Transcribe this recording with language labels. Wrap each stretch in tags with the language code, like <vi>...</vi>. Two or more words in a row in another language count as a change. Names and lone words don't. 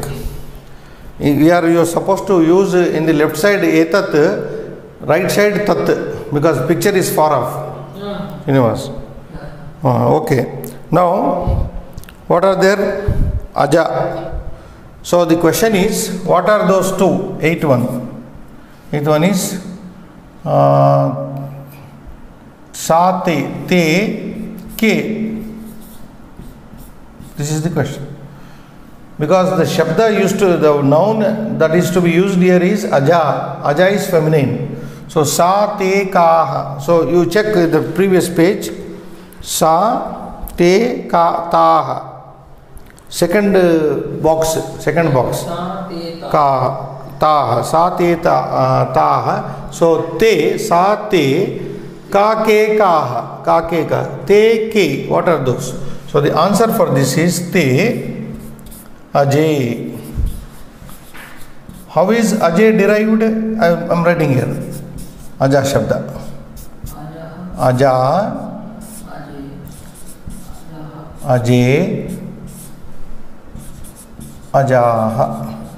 <en>You are supposed to use in the left side etat, right side tat, because picture is far off. Universe. Okay. Now, what are there? Aja. So the question is, what are those two? Eighth one. Eighth one is</en> <sa>sa te ke.</sa> <en>This is the question. Because the shabda used to, the noun that is to be used here is aja. Aja is feminine. So</en> <sa>sa te ka.</sa> <en>So you check the previous page.</en> <sa>Sa te ka ta.</sa> <en>Second box.</en> <sa>Ka. Ta. Sa te ta. So te, sa te, ka ke ka. Ka ke ka. Te ke.</sa> <en>What are those? So the answer for this is te. Ajay. How is Ajay derived? I am writing here.</en> <sa>Aja Shabda.</sa> <en>Aja.</en> <sa>Ajay. Ajaha.</sa>